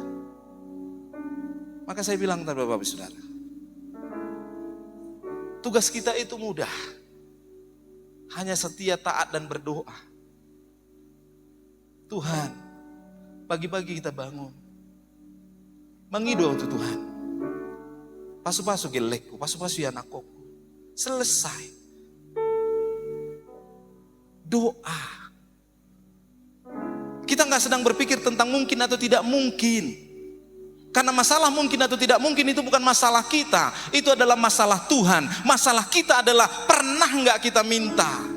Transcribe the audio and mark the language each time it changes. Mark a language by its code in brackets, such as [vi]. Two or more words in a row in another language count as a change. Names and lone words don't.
[id] Maka saya bilang kepada Bapak Ibu Saudara, tugas kita itu mudah. Hanya setia, taat dan berdoa. Tuhan, pagi-pagi kita bangun. [bts] Mengido [id] untuk Tuhan. [bts] Pasu-pasu gelekku, pasu-pasu ya anakku. [id] Selesai. Doa. Kita nggak sedang berpikir tentang mungkin atau tidak mungkin. Karena masalah mungkin atau tidak mungkin itu bukan masalah kita. Itu adalah masalah Tuhan. Masalah kita adalah pernah nggak kita minta.